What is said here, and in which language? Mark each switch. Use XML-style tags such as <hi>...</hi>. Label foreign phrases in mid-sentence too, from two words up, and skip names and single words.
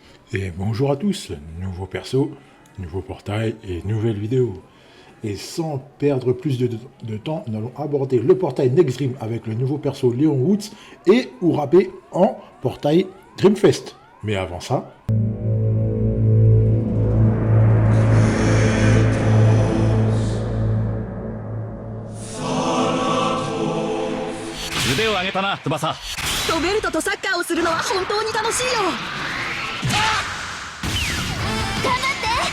<fr>Et bonjour à tous, nouveau perso, nouveau portail et nouvelle vidéo. Et sans perdre plus de temps, nous allons aborder le portail Next Dream avec le nouveau perso Leon Woods et Urabe en portail Dreamfest. Mais avant ça...</fr> <ja>腕を上げたな、翼。ロベルトとサッカーをするのは本当に楽しいよ。頑張って</ja>